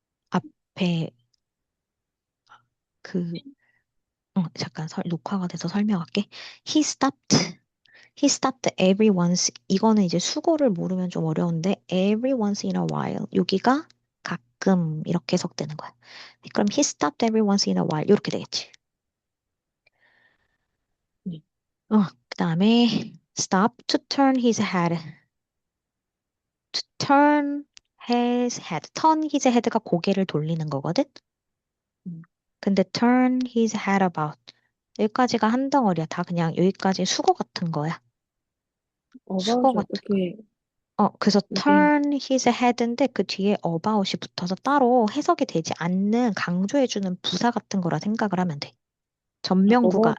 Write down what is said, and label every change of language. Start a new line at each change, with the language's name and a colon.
Korean: 앞에 그, 잠깐 녹화가 돼서 설명할게.
English: He stopped. He stopped every once.
Korean: 이거는 이제 수고를 모르면 좀 어려운데
English: every once in a while.
Korean: 여기가 가끔 이렇게 해석되는 거야. 그럼
English: he stopped every once in a while.
Korean: 이렇게 되겠지. 네. 그 다음에
English: stop to turn his head. To turn his head.
Korean: turn his head가 고개를 돌리는 거거든. 음. 근데
English: turn his head about.
Korean: 여기까지가 한 덩어리야. 다 그냥 여기까지 수거 같은 거야. 수거 어바웃이 같은 거. 어떻게, 그래서 이게,
English: turn his head
Korean: 인데 그 뒤에 about이 붙어서 따로 해석이 되지 않는 강조해주는 부사 같은 거라 생각을 하면 돼. 전명부가